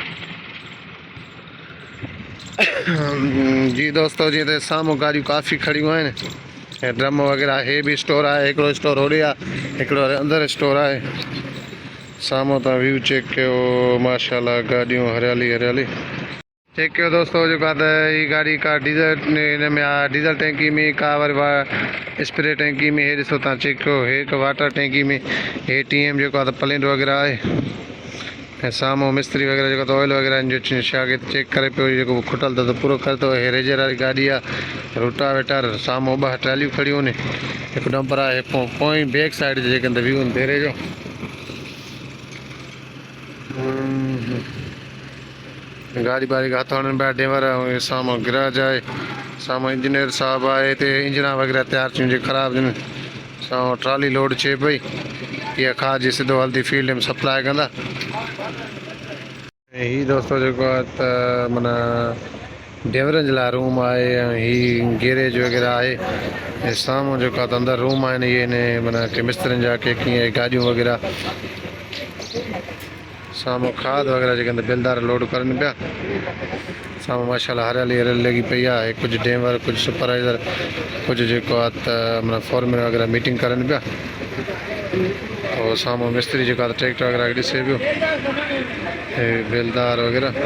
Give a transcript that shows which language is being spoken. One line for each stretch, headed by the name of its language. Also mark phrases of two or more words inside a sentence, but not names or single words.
Sindhi: जी दोस्तों, जीअं त साम्हूं गाॾियूं काफ़ी खड़ियूं आहिनि ऐं ड्रम वग़ैरह। हे बि स्टोर आहे, हिकिड़ो स्टोर होॾे आहे, हिकिड़ो अंदरि स्टोर आहे। साम्हूं तव्हां व्यू चेक कयो, माशाल्लाह गाॾियूं हरियाली हरियाली। चेक कयो दोस्तों, जेको आहे त हीअ गाॾी का डीज़ल हिन में आहे, डीज़ल टैंकी में, का वरी स्प्रे टैंकी में। हे ॾिसो तव्हां चेक कयो, हे हिकु वाटर टैंकी में, हे TM जेको आहे त प्लेन वग़ैरह आहे। ऐं साम्हूं मिस्त्री वग़ैरह जेको त ऑयल वग़ैरह जो शागिर्द चेक करे पियो, जेको खुटल अथव त पूरो करे थो। हे रेजर वारी गाॾी आहे, रोटावेटर। साम्हूं ॿ ट्रालियूं खड़ियूं आहिनि, हिकु डंपर आहे। पोइ
English: back side
Sindhi: जे जेके व्यू आहिनि देरे जो। गाड़ी बाड़ी का हथ हणनि पिया ड्राइवर। ऐं साम्हूं गैराज आहे, साम्हूं इंजीनियर साहब आहे। हिते इंजन वग़ैरह तयारु थियूं जेके ख़राबु आहिनि। साम्हूं ट्राली लोड थिए पई, इहा खाद जी सिधो हल्दी फील्ड में सप्लाई कंदा। ऐं हीअ दोस्तों जेको आहे त माना ड्राइवरनि जे लाइ रूम आहे ऐं हीअ गैरेज वग़ैरह आहे। ऐं साम्हूं जेको आहे त अंदरि रूम आहिनि, इहे माना के मिस्त्रियुनि जा, के कीअं गाॾियूं वग़ैरह। साम्हूं खाद वग़ैरह जेके बेलदार लोड करनि पिया। साम्हूं माशाल्लाह हरियाली हरियाली लॻी पई आहे। कुझु ड्राइवर, कुझु सुपरवाइज़र, कुझु जेको आहे त माना फॉरमैन वग़ैरह मीटिंग करनि पिया। और साम्हूं मिस्त्री जेको आहे त ट्रैक्टर वग़ैरह खे ॾिसे पियो, हे बेलदार वग़ैरह।